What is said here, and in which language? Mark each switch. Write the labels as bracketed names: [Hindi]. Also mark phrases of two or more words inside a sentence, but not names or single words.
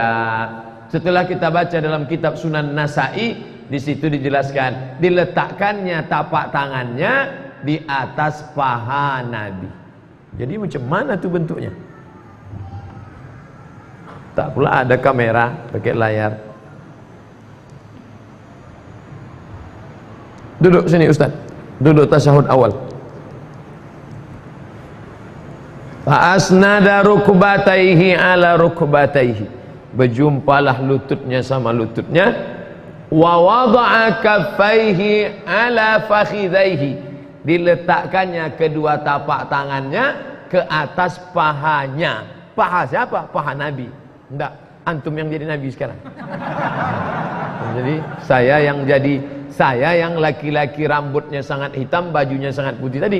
[Indonesian] Setelah kita baca dalam kitab Sunan Nasai, di situ dijelaskan diletakkannya tapak tangannya di atas paha Nabi. [Malay] Jadi macam mana tuh bentuknya? Tak pula ada kamera pakai layar. [Indonesian] Duduk sini Ustaz. Duduk tasyahud awal. [Arabic] فأسند ركبتيه على ركبتيه. [Indonesian] Berjumpalah lututnya sama lututnya. [Arabic] ووضع كفيه على فخذيه. [Indonesian] Diletakkannya kedua tapak tangannya ke atas pahanya. Paha siapa? Paha Nabi. Enggak, antum yang jadi Nabi sekarang. Jadi saya yang laki-laki rambutnya sangat hitam, bajunya sangat putih tadi.